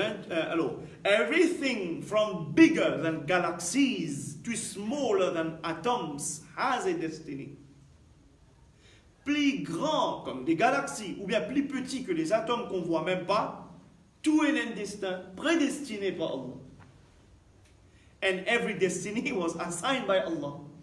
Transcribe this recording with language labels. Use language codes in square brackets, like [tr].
[en] Alors, everything from bigger than galaxies to smaller than atoms has a destiny. [fr] Plus grand comme des galaxies, ou bien plus petit que les atomes qu'on ne voit même pas, tout est un destin prédestiné par Allah. [en] And every destiny was assigned by Allah.